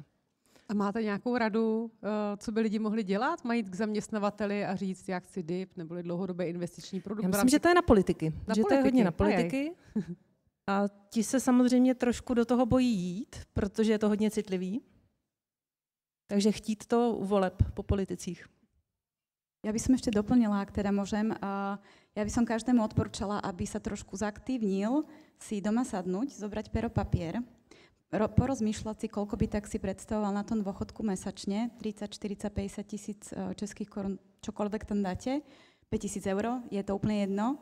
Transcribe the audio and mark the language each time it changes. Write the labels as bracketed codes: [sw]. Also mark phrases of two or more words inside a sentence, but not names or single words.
[cs] A máte nějakou radu, co by lidi mohli dělat? Mají jít k zaměstnavateli a říct, já chci DIP nebo dlouhodobé investiční produkt? Já myslím, že to je na politiky. To je hodně na politiky. A ti se samozřejmě trošku do toho bojí jít, protože je to hodně citlivý. Takže chtít to u voleb po politicích. [sk] Ja by som ešte doplnila, ak teda môžem. Ja by som každému odporúčala, aby sa trošku zaktívnil, si doma sadnúť, zobrať pero papier, porozmýšľať si, koľko by tak si predstavoval na tom dôchodku mesačne, 30, 40, 50 tisíc českých korun, čokoľvek tam dáte, 5 000 eur, je to úplne jedno.